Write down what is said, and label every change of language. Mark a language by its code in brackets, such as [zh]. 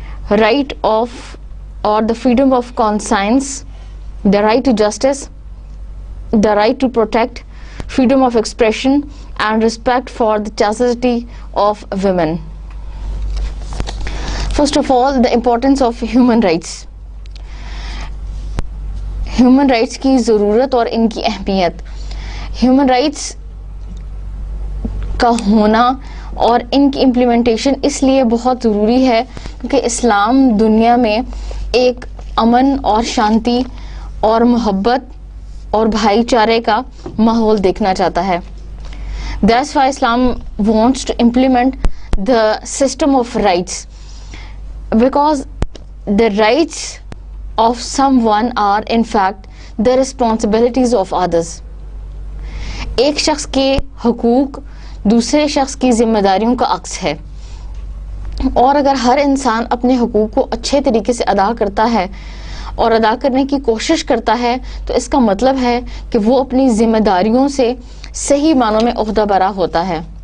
[en] right of or the freedom of conscience, the right to justice, the right to protect, freedom of expression, and respect for the chastity of women. First of all, the importance of human rights. [ur] Human rights کی ضرورت اور ان کی اہمیت. Human rights کا ہونا اور ان کی implementation اس لیے بہت ضروری ہے کیونکہ اسلام دنیا میں ایک امن اور شانتی اور محبت اور بھائی چارے کا ماحول دیکھنا چاہتا ہے. [en] That's why Islam wants to implement the system of rights, because the rights of someone are in fact the responsibilities of others. [ur] ایک شخص کے حقوق دوسرے شخص کی ذمہ داریوں کا عکس ہے، اور اگر ہر انسان اپنے حقوق کو اچھے طریقے سے ادا کرتا ہے اور ادا کرنے کی کوشش کرتا ہے تو اس کا مطلب ہے کہ وہ اپنی ذمہ داریوں سے صحیح معنوں میں عہدہ برا ہوتا ہے.